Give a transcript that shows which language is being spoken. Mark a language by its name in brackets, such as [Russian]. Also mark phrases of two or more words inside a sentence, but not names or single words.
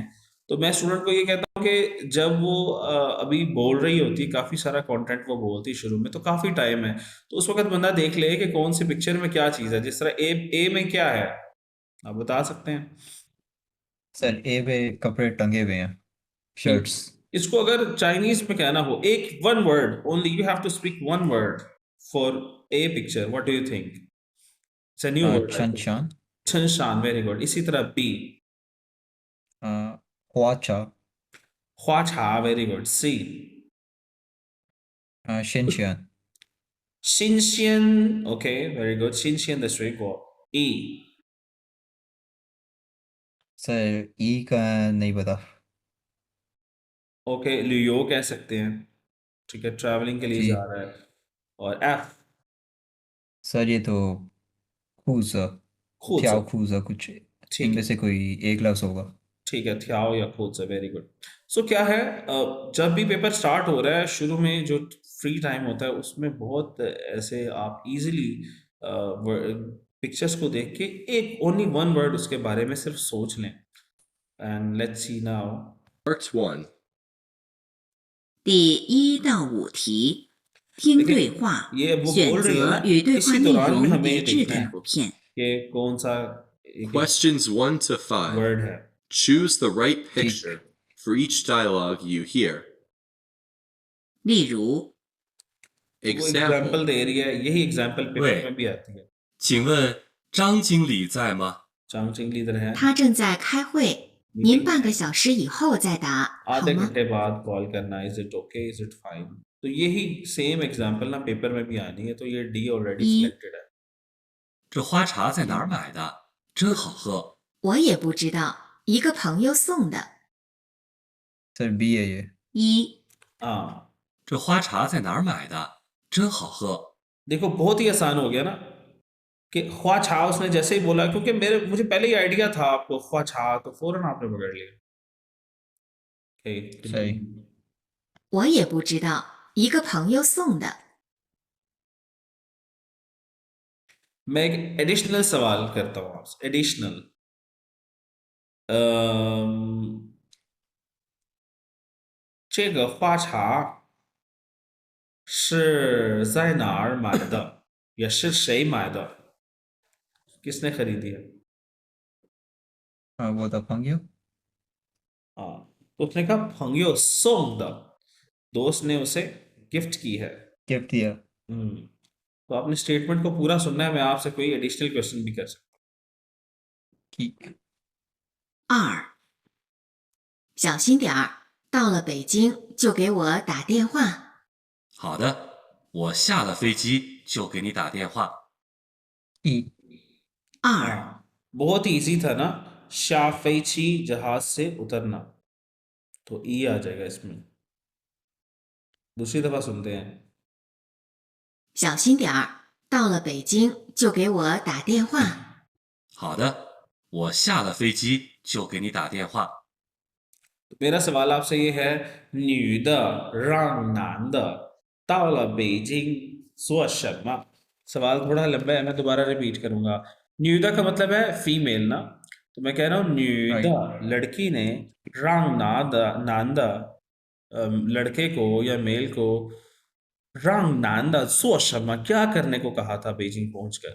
[Hindi] तो मैं स्टूडेंट को ये कहता हूँ कि जब वो अभी बोल रही होती है, काफ़ी सारा कंटेंट वो बोलती है शुरू में, तो काफ़ी टाइम है, तो उस वक्त बंदा देख ले कि कौन सी पिक्चर में क्या चीज़ है। जिस तरह ए में क्या है, आप बता सकते हैं? सर ए पे कपड़े टंगे हुए हैं, शर्ट्स। इसको अगर चाइनीज में कहना हो, एक [English] one word only, you have to speak one word for a picture, what do you think? it's a new word. [Chinese] छन छान, [Hindi] छनशान, [English] very good. [Hindi] इसी तरह बी, [Chinese] हुआचा, [English] ख्वाछा, very good. C, [Chinese] शिनशियन। [English] 新鲜 ，OK， very good， [Chinese] 新鲜的水果。E， [Hindi] सर ई का नहीं पता। OK， 旅游 कह सकते हैं, ठीक है, ट्रैवलिंग के लिए जी जा रहा है। और F, सर, ये तो खूजा, [Chinese] खूज, थ्याओ खूजा, कुछ [Hindi] ठीक इनमें है, से कोई एक लफ्ज़ होगा। ठीक है, थ्याओ या खुद से, [English] very good. [Hindi] सो क्या है, जब भी [English] paper start [Hindi] हो रहा है, शुरू में जो [English] free time [Hindi] होता है उसमें बहुत ऐसे आप [English] easily pictures [Hindi] को देख के एक [English] only one word [Hindi] उसके बारे में सिर्फ सोच लें [English] and let's see now Part 1. [Chinese] 第1到5题，听对话， [Hindi] ये वो [Chinese] 选 [Hindi] बोल रही है [Chinese] 择 [Hindi] ना [Chinese] 与对话 [Hindi] इसी [Chinese] 内 [Hindi] दौरान में [Chinese] 容 [Hindi] हमें [Chinese] 一 [Hindi] ये [Chinese] 致 [Hindi] देखना [Chinese] 的 [Hindi] है [Chinese] 图片。 [Hindi] कि कौन सा [English] Questions 1 to 5. [Hindi] वर्ड है [English] Choose the right picture for each dialogue you hear. [Chinese] 例如， [Hindi] वो एग्जाम्पल [English] Example. [Hindi] दे रही है यही एग्जाम्पल पेपर [Chinese] वे। [Hindi] में भी आती है [Chinese] 请问张经理在吗？ [Hindi] चांग चिंग इधर है [Chinese] 他正在开会，您半个小时以后再答，好 [Hindi] आधे [Chinese] 吗？ [Hindi] घंटे बाद कॉल करना [English] is it okay is it fine [Hindi] तो यही [English] same example [Hindi] ना पेपर में भी आनी है तो ये डी [English] already selected [Hindi] है [Chinese] 这花茶在哪儿买的？真好喝。我也不知道，一个朋友送的。 [Hindi] सर बी है ये [Chinese] 一、 [Hindi] हाँ [Chinese] 这花茶在哪儿买的？真好喝。 [Hindi] देखो बहुत ही आसान हो गया ना कि [Chinese] 花茶 [Hindi] उसने जैसे ही बोला क्योंकि मुझे पहले ही आइडिया था आपको [Chinese] 花茶 [Hindi] तो फौरन आपने पकड़ लिया Okay, सही [Chinese] 我也不知道，一个朋友送的。 [Hindi] मैं एक एडिशनल सवाल करता हूँ आपसे एडिशनल अम्म [Chinese] 这个花茶是在哪儿买的？也是谁买的 ？ [Hindi] किसने खरीदी है? हाँ वो था पंग्यो हाँ तो उसने कहा [Chinese] 朋友送的 [Hindi] दोस्त ने उसे गिफ्ट की है गिफ्ट दिया तो आपने स्टेटमेंट को पूरा सुनना है मैं आपसे कोई एडिशनल क्वेश्चन भी कर सकता की [Chinese] 二，小心点儿，到了北京就给我打电话。好的，我下了飞机就给你打电话。 [English] ई [Hindi] हूँ [Chinese] 二， [Hindi] हाँ बहुत ही इजी था ना शाफेची जहाज से उतरना तो ई आ जाएगा इसमें दूसरी दफा सुनते हैं [Chinese] 小心点儿，到了北京就给我打电话。好的，我下了飞机就给你打电话。 [Hindi] मेरा सवाल आपसे ये है [Chinese] 女的让男的到了北京做什么 [Hindi] सवाल थोड़ा लंबा है मैं दोबारा रिपीट करूंगा 女的 का मतलब है फीमेल ना तो मैं कह रहा हूँ 女的 लड़की ने [Chinese] 让男的 [Hindi] लड़के को या मेल को [Chinese] 让男的做什么 [Hindi] क्या करने को कहा था बेजिंग पहुंचकर